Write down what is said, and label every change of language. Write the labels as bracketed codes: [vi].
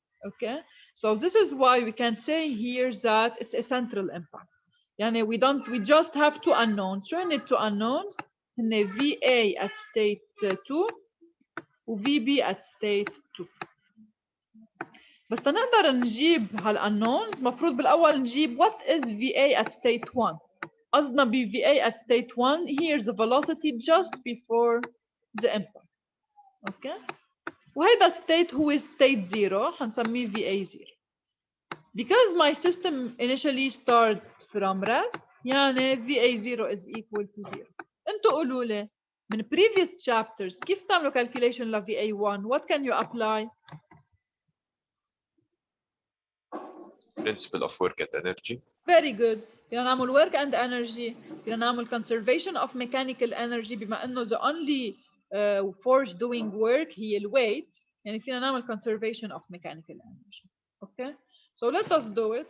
[en] Okay, so this is why we can say here that it's a central impact. يعني we just have two unknowns. [ar] شو هن [en] two unknowns؟ هن VA at state 2 و VB at state 2. [ar] بس تنقدر نجيب هالunknowns مفروض بالأول نجيب what is VA at state 1. قصدنا ب [en] VA at state 1 here's the velocity just before the impact. Okay. [ar] وهيدا state هو state 0 حنسميه VA 0. [en] Because my system initially start from rest [ar] يعني [en] VA 0 is equal to 0. [ar] انتوا قولوا لي من previous chapters كيف تعملوا calculation ل VA 1? [en] What can you apply? Principle of work and energy. Very good. [ar] بدنا نعمل work and energy. بدنا نعمل conservation of mechanical energy بما انه [en] the only force doing work [ar] هي الweight. يعني فينا نعمل [en] conservation of mechanical energy. Okay? So let us do it.